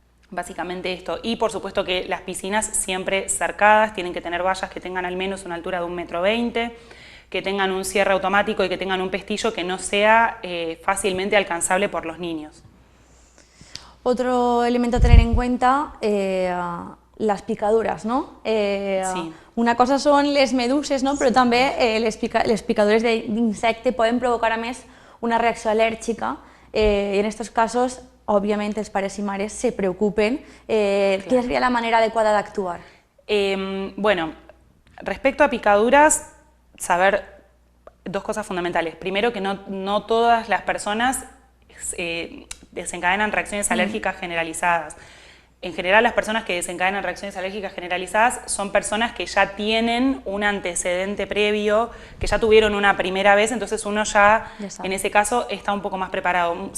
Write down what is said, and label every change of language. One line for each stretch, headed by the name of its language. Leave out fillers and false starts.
Spanish: Básicamente esto, y por supuesto que las piscinas siempre cercadas, tienen que tener vallas que tengan al menos una altura de 1,20 m, que tengan un cierre automático y que tengan un pestillo que no sea fácilmente alcanzable por los niños. Otro elemento a tener en cuenta, les picaduras, no? Sí.
Catalan: Una cosa són les meduses, no? Però també les picadures d'insecte poden provocar, a més, una reacció al·lèrgica i en aquests casos, òbviament, els pares i mares se preocupen.
Spanish: ¿Qué sería la manera adecuada de actuar? Bueno, respecto a picaduras, saber dos cosas fundamentales. Primero, que no todas las personas desencadenan reacciones alérgicas generalizadas. En general, las personas que desencadenan reacciones alérgicas generalizadas son personas que ya tienen un antecedente previo, que ya tuvieron una primera vez, entonces uno ya en ese caso está un poco más preparado.